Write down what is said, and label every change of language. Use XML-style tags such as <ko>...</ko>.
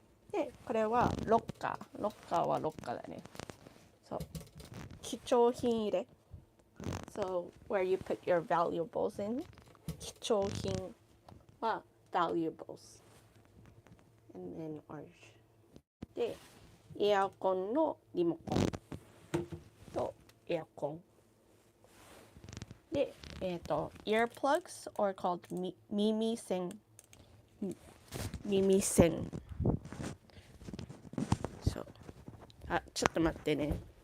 <ja>で、これはロッカー。ロッカーはロッカーだね。そう。貴重品入れ。</ja> <en>So where you put your valuables in.</en> <ja>貴重品は valuables.</ja> <en>And then orange.</en> <ja>で、エアコンのリモコンとエアコン。</ja> <en>で、earplugs or called 耳栓。</en> <ja>耳栓。そう。あ、ちょっと待ってね。</ja>